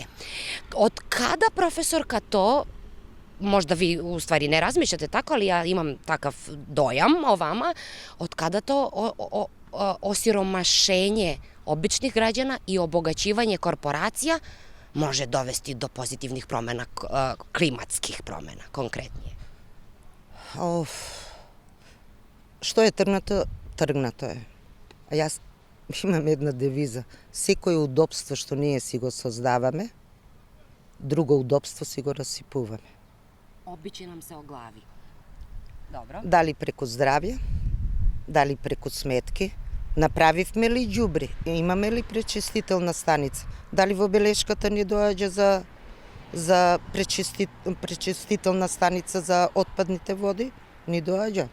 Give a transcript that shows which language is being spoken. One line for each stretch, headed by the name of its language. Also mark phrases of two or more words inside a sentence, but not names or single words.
Serbian: Od kada, profesorka, to, možda vi u stvari ne razmišljate tako, ali ja imam takav dojam o vama, od kada to osiromašenje običnih građana i obogaćivanje korporacija može dovesti do pozitivnih promena, klimatskih promena, konkretnije? Što je trgnato, trgnato je.
Macedonian: A јас имам една девиза. Секој удобство што ние си го создаваме, друго удобство си го расипуваме.
Serbian: Obići nam se o glavi. Dobro.
Macedonian: Дали преку здравје, дали преку сметки, направивме ли ѓубри, имаме ли пречистителна станица, дали во белешката ни доаѓа за пречистителна станица за отпадните води, ни доаѓа.